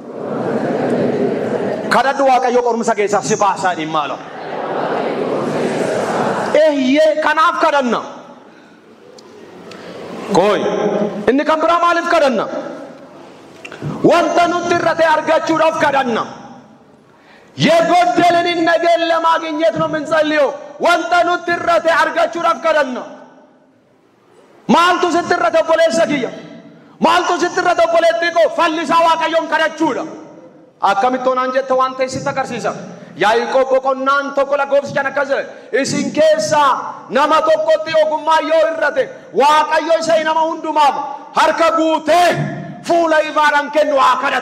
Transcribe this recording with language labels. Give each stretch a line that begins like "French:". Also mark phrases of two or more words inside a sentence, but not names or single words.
Oromo: Kadhadhu Waaqayyo qorumsa keessaa si baasaa dhimma ala. Kanaaf kadhanna. Koi inni kan biraa maaliif kadhanna? Wanta nuti irratti argachuudhaaf kadhanna.
Amharic: የጎደለንን ነገር ለማግኘት ነው የምንጸልየው።
Oromo: wanta nuti irratti argachuudhaaf kadhanna. Maaltu sitti irratti obboleessa kiyya? Maaltu sitti irratti obboleetti koo fallisaa Waaqayyoon kadhachuudha. Akkamittoon an jette waan ta'e sitti agarsiisa. Yaaqoob boqonnaan tokko lakkoofsichaan akkas jedhe isin keessaa nama tokkotti ogummaa yoo irrate Waaqayyo isa nama hundumaaf harka guutee fuula ifaadhaan kennu haa kadhatu.